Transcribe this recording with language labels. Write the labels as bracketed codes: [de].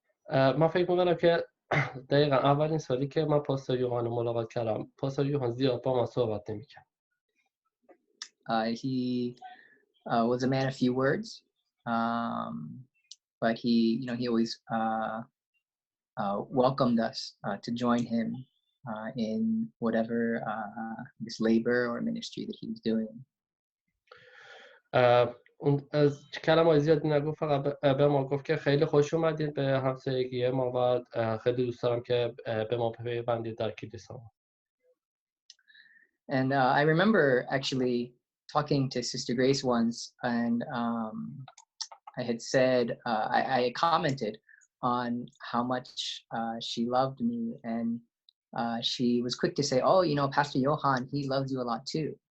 [fa] من فکر می‌کنم که دقیقا اولین سالی که من پاستور یوحان رو ملاقات کردم، پاستور یوحان زیاد با من صحبت نمی‌کرد. [en] He was a man of few words, but he always welcomed us to join him in whatever this labor or ministry that he was doing. [fa] اون از کلمات زیادی نگفت، فقط به ما گفت که خیلی خوش اومدید به همسایگی ما و خیلی دوست دارم که به ما پیوندید در کلیسا. [en] And I remember actually talking to Sister Grace once, and I had said, I commented on how much she loved me, and she was quick to say, oh, Pastor Johan, he loves you a lot too.